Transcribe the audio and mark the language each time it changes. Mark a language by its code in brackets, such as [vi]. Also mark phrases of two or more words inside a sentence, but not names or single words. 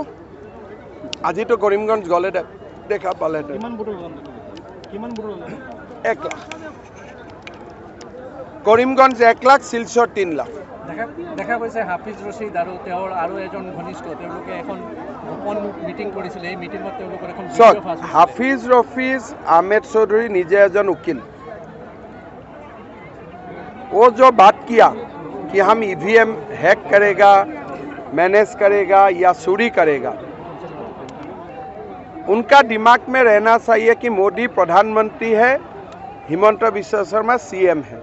[as] আজিতো কৰিমগঞ্জ গ'লে দেখা পালে 1 লাখ, কৰিমগঞ্জ 1 লাখ, শিলচৰ 3 লাখ। দেখা গৈছে হাফিজ ৰছিদ আৰু তেওঁৰ আৰু এজন ঘনিষ্ঠ তেওঁলোকে এখন গোপন মিটিং কৰিছিল। এই মিটিঙত তেওঁলোকৰ এখন হাফিজ ৰফিজ আহমেদ চৌধুৰী নিজে এজন উকিল। [hi] वो जो बात किया कि हम EVM हैक करेगा, मैनेज करेगा या चोरी करेगा, उनका दिमाग में रहना चाहिए कि मोदी प्रधानमंत्री है, हिमंत बिश्व शर्मा CM है।